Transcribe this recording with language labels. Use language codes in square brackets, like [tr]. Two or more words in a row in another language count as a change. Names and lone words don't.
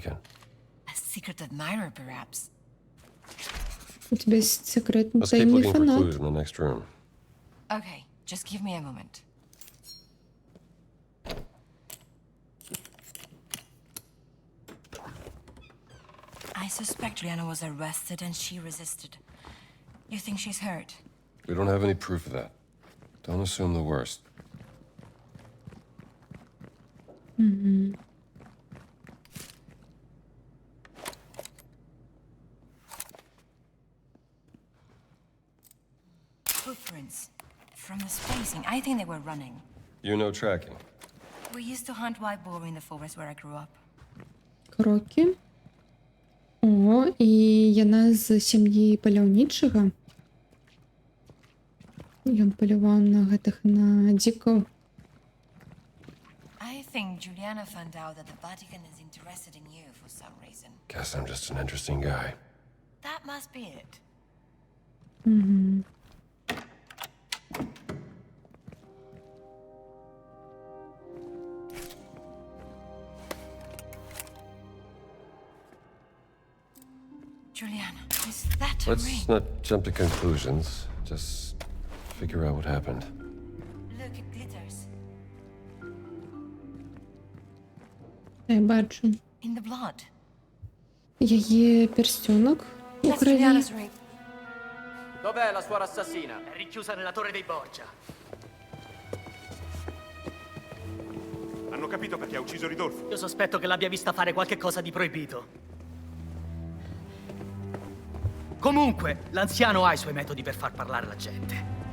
[ru] У тебя есть секретный тайный фанат. [en] Okay, just give me a moment. I suspect Juliana was arrested and she resisted. You think she's hurt? We don't have any proof of that. Don't assume the worst. Footprints. From the spacing, I think they were running. You know tracking. We used to hunt white boar in the forest where I grew up. [be] Крокі. О, і яна з сям'і паляўнічага. Ён паляваў на гэтых, на дзікаў. [en] I think Juliana found out that the Vatican is interested in you for some reason. Guess I'm just an interesting guy. That must be it. Juliana, is that a ring? Let's not jump to conclusions. Just figure out what happened. Look, it glitters. [be] Я бачу. [en] In the blood. [be] Яе перстёнок у [en] That's [be] крові. [en] Juliana's ring. [it] Dov'è la suora assassina? È rinchiusa nella torre dei Borgia. Hanno capito perché ha ucciso Ridolfo? Io sospetto che l'abbia vista fare qualche cosa di proibito. Comunque, l'anziano ha i suoi metodi per far parlare la gente.